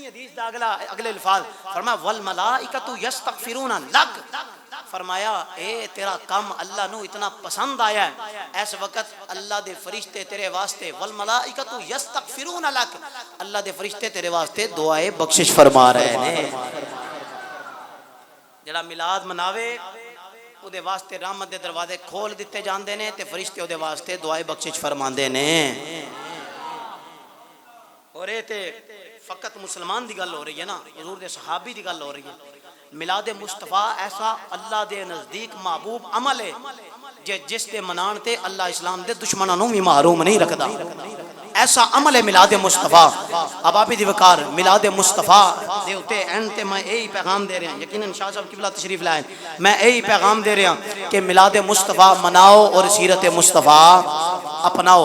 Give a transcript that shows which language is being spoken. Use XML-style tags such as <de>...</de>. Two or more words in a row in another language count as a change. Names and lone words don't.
<pa>حدیث دا اگلے الفاظ فرمایا</pa> <ar>والملائکۃ یستغفرون لک.</ar> <pa>فرمایا اے تیرا کام اللہ نو اتنا پسند آیا ہے اس وقت اللہ دے فرشتے تیرے واسطے</pa> <ar>والملائکۃ یستغفرون لک</ar> <pa>اللہ دے فرشتے تیرے واسطے دعائے بخشش فرما رہے ہیں. جڑا میلاد مناوے او دے واسطے رحمت دے دروازے کھول دیتے جاندے نے تے فرشتے او دے واسطے دعائے بخشش فرماندے نے. اور اے تے فقط مسلمان دی گل ہو رہی ہے نا, حضور دے صحابی دی گل ہو رہی ہے. میلاد مصطفیٰ ایسا اللہ دے نزدیک محبوب عمل ہے جس دے منان تے اللہ اسلام دے دشمناں نوں بھی محروم نہیں رکھدا. ایسا عمل ہے میلاد مصطفیٰ.</pa> <ur>اب آپ دی وقار میلاد مصطفیٰ دے اوتے اینڈ تے میں یہی پیغام دے رہا ہوں, یقیناً شاہ صاحب قبلہ تشریف لائے, میں یہی پیغام دے رہا ہوں کہ میلاد مصطفیٰ مناؤ اور سیرت مصطفیٰ اپناؤ.</ur>